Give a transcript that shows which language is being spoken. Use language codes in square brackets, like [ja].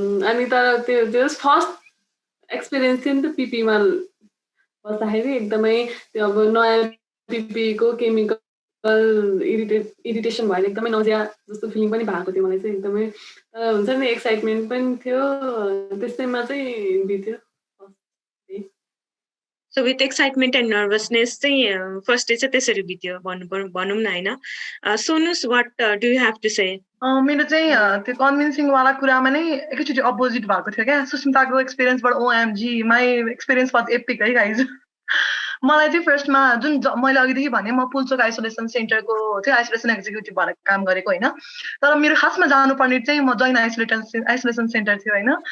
[ne] अनि तर त्यो फर्स्ट एक्सपिरियन्स थियो नि त पिपीमा बस्दाखेरि एकदमै त्यो अब नयाँ पिपीको केमिकल इरिटेसन भएर एकदमै नजिया जस्तो फिलिङ पनि भएको थियो मलाई चाहिँ एकदमै हुन्छ नि एक्साइटमेन्ट पनि थियो त्यस्तैमा चाहिँ बित्यो [en] So with excitement and nervousness [ne] चाहिँ फर्स्ट डे चाहिँ त्यसरी बित्यो भनौँ न होइन [en] सोनुस what do you have to say? [ne] मेरो चाहिँ त्यो कन्भिन्सिङ वाला कुरामा नै एकैचोटि अपोजिट भएको थियो क्या सुस्मिताको एक्सपिरियन्सबाट [en] OMG my experience was epic [ne] है गाइज मलाई चाहिँ फर्स्टमा जुन मैले अघिदेखि भने म पुल्चोक आइसोलेसन सेन्टरको चाहिँ आइसोलेसन एक्जिक्युटिभ भएर काम गरेको होइन तर मेरो खासमा जानुपर्ने चाहिँ म जोइन आइसोलेसन सेन्टर थियो होइन